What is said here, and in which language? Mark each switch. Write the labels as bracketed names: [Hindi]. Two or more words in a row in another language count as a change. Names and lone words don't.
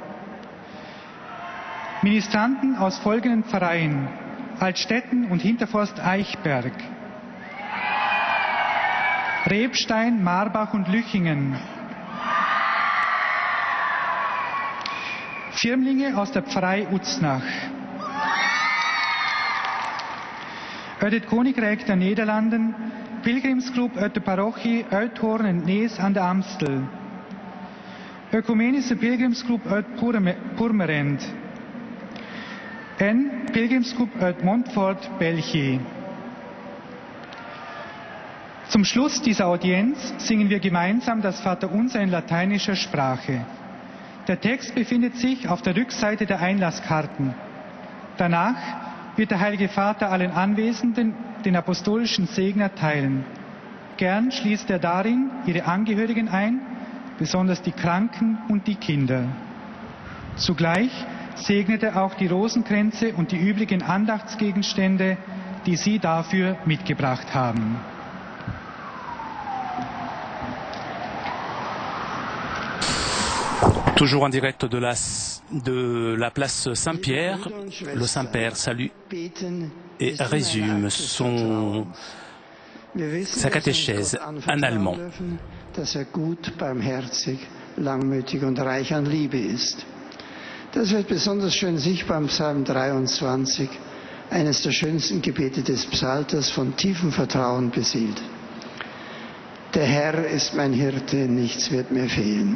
[German] Ministranten aus folgenden Pfarreien: Altstetten und Hinterforst Eichberg, Rebstein, Marbach und Lüchingen, Firmlinge aus der Pfarrei Uznach, [Dutch] uit het Koninkrijk der Nederlanden, Pilgrimsclub uit de parochie Uithoorn en Nees aan de Amstel, Ökumenische Pilgrimsclub uit Purmerend en Pilgrimsclub uit Montfort, België. [German] Zum Schluss dieser Audienz singen wir gemeinsam das Vaterunser in lateinischer Sprache. Der Text befindet sich auf der Rückseite der Einlasskarten. Danach wird der Heilige Vater allen Anwesenden den apostolischen Segen erteilen. Gern schließt er darin ihre Angehörigen ein, besonders die Kranken und die Kinder. Zugleich segnet er auch die Rosenkränze und die übrigen Andachtsgegenstände, die Sie dafür mitgebracht haben. [French] Toujours en direct de la place Saint-Pierre, le Saint-Père salue et résume sa catéchèse en allemand. [German] Dass gut, barmherzig, langmütig und reich an Liebe ist. Das wird besonders schön sichtbar im Psalm 23, eines der schönsten Gebete des Psalters, von tiefem Vertrauen beseelt. Der Herr ist mein Hirte, nichts wird mir fehlen.